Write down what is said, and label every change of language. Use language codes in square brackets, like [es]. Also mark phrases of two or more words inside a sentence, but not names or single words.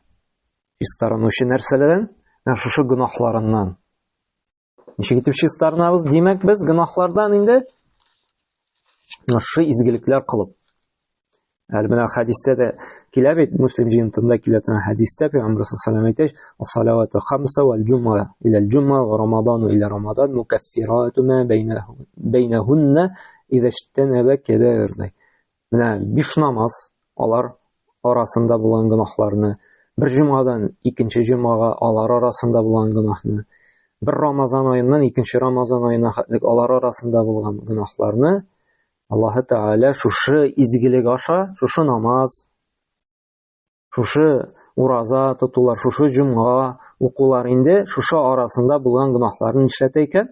[tt] Чистарынучы нәрсәләрдән? Шушы гынаһларыннан. Ничек итеп чистарынабыз? Димәк, без гынаһлардан инде шушы изгелекләр кылып. Әле менә хадистә дә килә бит, Муслим җыентында килә торган хадистә Пәйгамбер [ar] صلى الله عليه وسلم [tt] әйтә: [ar] "الصلوات خمسة والجمعة إلى الجمعة ورمضان إلى رمضان مكفرات ما بينهن إذا اجتنب الكبائر." [tt] Менә 5 намаз, алар арасында булган гынаһларны, бер җомгадан икенче җомгага алар арасында булган гынаһны, бер Рамазан аеннан икенче Рамазан аена хәтлек алар арасында булган гынаһларны Аллаһ Тәгалә шушы изгелек аша, шушы намаз, шушы ураза тотулар, шушы җомга укулар инде шушы арасында булган гынаһларны нишләтә икән?